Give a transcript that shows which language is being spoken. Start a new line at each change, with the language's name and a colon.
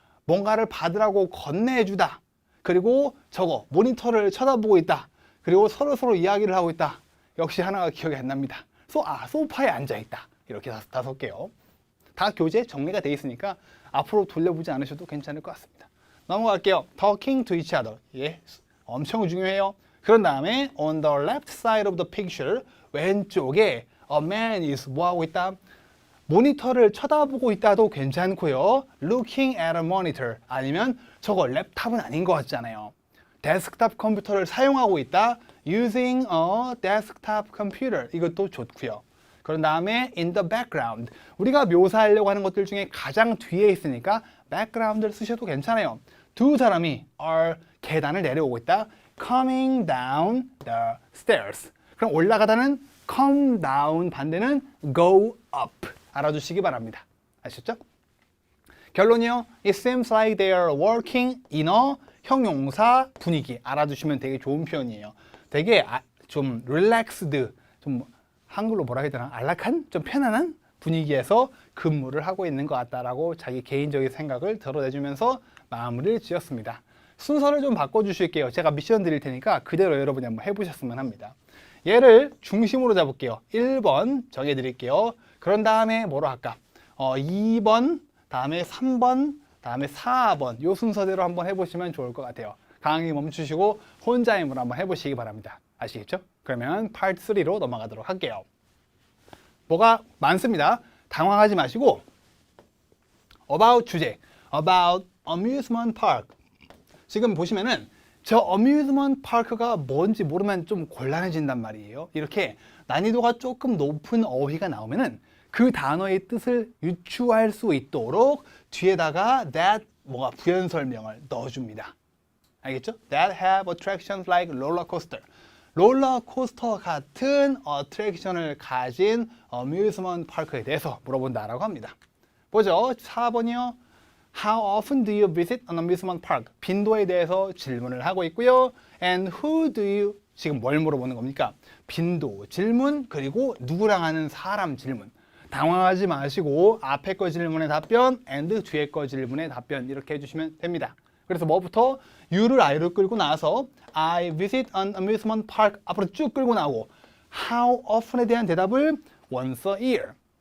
Korean: 뭔가를 받으라고 건네주다. 그리고 저거 모니터를 쳐다보고 있다. 그리고 서로 이야기를 하고 있다. 역시 하나가 기억이 안 납니다. 소파에 앉아 있다. 이렇게 다섯 개요. 다 교재 정리가 돼 있으니까 앞으로 돌려보지 않으셔도 괜찮을 것 같습니다. 넘어갈게요.
English: Talking to each other.
Korean: 예, 엄청 중요해요.
English: 그런 다음에 on the left side of the picture
Korean: 왼쪽에
English: a man is 뭐 하고 있다?
Korean: 모니터를 쳐다보고 있다도 괜찮고요.
English: Looking at a monitor
Korean: 아니면 저거 랩탑은 아닌 것 같잖아요. 데스크탑 컴퓨터를 사용하고 있다.
English: Using a desktop computer
Korean: 이것도 좋고요. 그런 다음에
English: in the background
Korean: 우리가 묘사하려고 하는 것들 중에 가장 뒤에 있으니까 background를 쓰셔도 괜찮아요. 두 사람이 are 계단을 내려오고 있다.
English: coming down the stairs
Korean: 그럼 올라가다는
English: come down 반대는 go up
Korean: 알아두시기 바랍니다. 아셨죠? 결론이요.
English: It seems like they are working in a 형용사
Korean: 분위기 알아두시면 되게 좋은 표현이에요. 되게 좀 relaxed 좀 한글로 뭐라 해야 되나? 안락한? 좀 편안한 분위기에서 근무를 하고 있는 것 같다라고 자기 개인적인 생각을 드러내주면서 마무리를 지었습니다. 순서를 좀 바꿔주실게요. 제가 미션 드릴 테니까 그대로 여러분이 한번 해보셨으면 합니다. 얘를 중심으로 잡을게요. 1번 정해드릴게요. 그런 다음에 뭐로 할까? 2번, 다음에 3번, 다음에 4번 이 순서대로 한번 해보시면 좋을 것 같아요. 강의 멈추시고 혼자 힘으로 한번 해보시기 바랍니다. 아시겠죠? 그러면 파트 3로 넘어가도록 할게요. 뭐가 많습니다. 당황하지 마시고
English: about 주제, about amusement park.
Korean: 지금 보시면은 저 amusement park가 뭔지 모르면 좀 곤란해진단 말이에요. 이렇게 난이도가 조금 높은 어휘가 나오면은 그 단어의 뜻을 유추할 수 있도록 뒤에다가 that 뭐가 부연 설명을 넣어줍니다. 알겠죠?
English: That have attractions like roller coaster.
Korean: 롤러코스터 같은 어트랙션을 가진 어뮤즈먼트 파크에 대해서 물어본다라고 합니다. 보죠. 4번이요.
English: How often do you visit an amusement park?
Korean: 빈도에 대해서 질문을 하고 있고요.
English: And who do you
Korean: 지금 뭘 물어보는 겁니까? 빈도 질문 그리고 누구랑 하는 사람 질문. 당황하지 마시고 앞에 거 질문에 답변 and 뒤에 거 질문에 답변 이렇게 해주시면 됩니다.
English: 그래서 뭐부터 you를 I로 끌고 나서 I visit an amusement park 앞으로 쭉 끌고 나오고 how often에 대한 대답을 once a year.